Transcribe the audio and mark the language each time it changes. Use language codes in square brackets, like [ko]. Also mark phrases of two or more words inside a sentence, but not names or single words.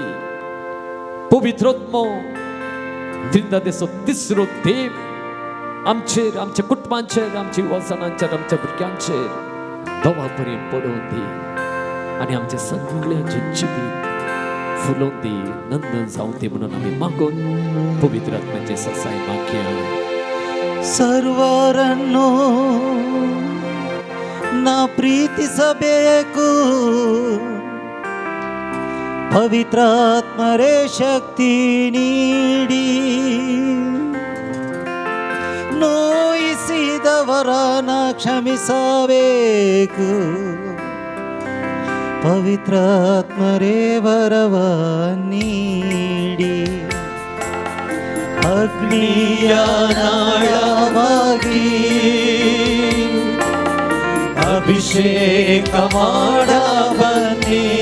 [kok] पवित्र आत्मो त्रिदादेचो तिसरो देव आमचेर, आमच्या कुटुंबांचेर, आमच्या युवजनांचेर, आमच्या भुरग्यांचेर धोवा पर्यंत पडून दी आनी आमचे सगळ्यांचे जिवीत फुलोवन दी, नंदन जावं दी म्हणून आमी मागून पवित्र आत्म्याचे ससाय मागया. [kn] ಸರ್ವರನ್ನು ನಾ ಪ್ರೀತಿಸಬೇಕು, ಪವಿತ್ರಾತ್ಮರೇ ಶಕ್ತಿ ನೀಡಿ ನೋಯಿಸಿದವರನ್ನ ಕ್ಷಮಿಸಬೇಕು, ಪವಿತ್ರಾತ್ಮರೇ ವರವ ನೀಡಿ ಅಗ್ನಿಯ ನಾಳವಾಗಿ ಅಭಿಷೇಕ ಮಾಡ ಬನ್ನಿ.